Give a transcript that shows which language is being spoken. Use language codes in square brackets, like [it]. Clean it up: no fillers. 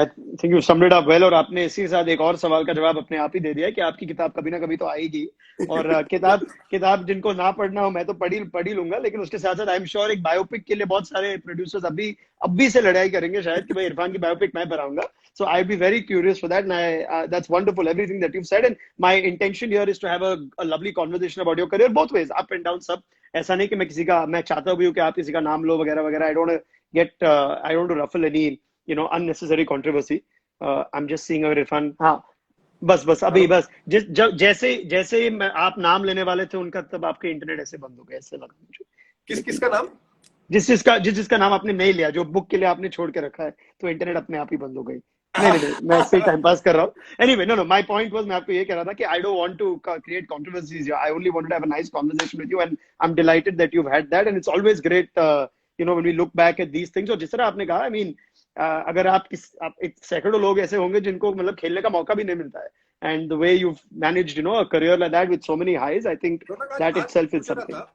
[en] I think you summed it up well. [hi] और आपने इसी के साथ एक और सवाल का जवाब अपने आप ही दे दिया है कि आपकी किताब कभी ना कभी तो आएगी। और किताब जिनको ना पढ़ना हो, मैं तो पढ़ ही लूंगा, लेकिन उसके साथ साथ [en] I am sure [hi] एक बायोपिक के लिए बहुत सारे प्रोड्यूसर्स अब भी से लड़ाई करेंगे शायद कि भाई इरफान की बायोपिक मैं बनाऊंगा। [en] So I'd be very curious for that, and that's wonderful, everything that you've said. And my intention here is to have a lovely conversation about your career, both ways, up and down, सब। [hi] ऐसा नहीं कि मैं चाहता भी हूँ कि आप किसी का नाम लो वगैरह वगैरह। [en] I don't want to ruffle any unnecessary controversy. I'm just seeing our Irfan. [hi] हाँ, बस अभी जैसे आप नाम लेने वाले थे उनका, तब आपके इंटरनेट ऐसे बंद हो गए, ऐसे लगा मुझे। किसका नाम? जिसका नाम आपने नहीं लिया, जो बुक के लिए आपने छोड़ के रखा है, तो इंटरनेट अपने आप ही बंद हो गई। नहीं, मैं ऐसे ही टाइम पास कर रहा हूँ। [en] anyway, no, my point was, [hi] मैं आपको ये कह रहा था कि [en] I don't want to create controversies, I only wanted to have a nice conversation with you, and I am delighted that you have had that, and it's always great when we look back at these things. [hi] और जिस तरह आपने कहा, I mean अगर आप सैकड़ों लोग ऐसे होंगे जिनको मतलब खेलने का मौका भी नहीं मिलता है, [en] and the way you've managed a career like that with so many highs, I think that itself is something.